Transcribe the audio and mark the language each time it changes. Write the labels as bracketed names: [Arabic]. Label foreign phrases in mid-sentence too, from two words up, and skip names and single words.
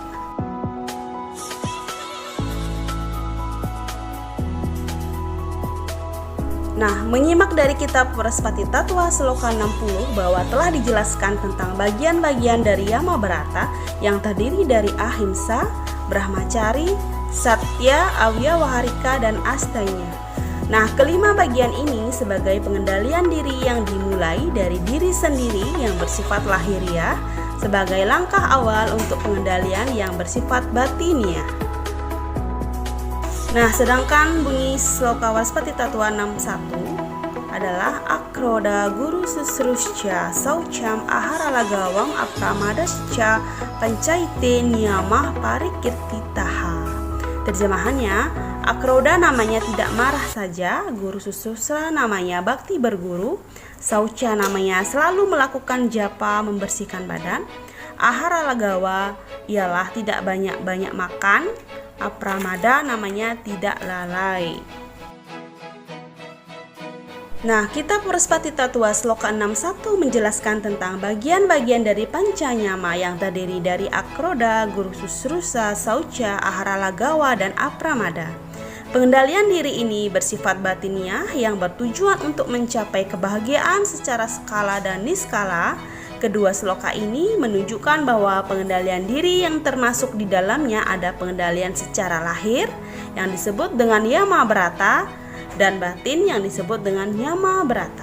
[Indonesian] Nah, menyimak dari kitab Varspati Tattva sloka 60 bahwa telah dijelaskan tentang bagian-bagian dari Yama Brata yang terdiri dari ahimsa, brahmacari, satya, awyawaharika, dan astanya. Nah, kelima bagian ini sebagai pengendalian diri yang dimulai dari diri sendiri yang bersifat lahiriah sebagai langkah awal untuk pengendalian yang bersifat batinia. Nah, sedangkan bunyi sloka Varspati Tattva 61 adalah [Sanskrit] akroda guru susruscha saucham aharalagawam apramadascha pancaite niyamah parikirtitaha. [Indonesian] Terjemahannya, akroda namanya tidak marah saja, [Sanskrit] guru susrusra [Indonesian] namanya bakti berguru, saucha namanya selalu melakukan japa membersihkan badan, aharalagawa ialah tidak banyak-banyak makan, apramada namanya tidak lalai. Nah, kitab Varspati Tattva sloka 61 menjelaskan tentang bagian-bagian dari Pancayama yang terdiri dari akroda, [Sanskrit] guru susrusa, [Indonesian] saucha, aharalagawa, dan apramada. Pengendalian diri ini bersifat batiniah yang bertujuan untuk mencapai kebahagiaan secara skala dan niskala. Kedua sloka ini menunjukkan bahwa pengendalian diri yang termasuk di dalamnya ada pengendalian secara lahir yang disebut dengan Yama Brata dan batin yang disebut dengan Yama Brata.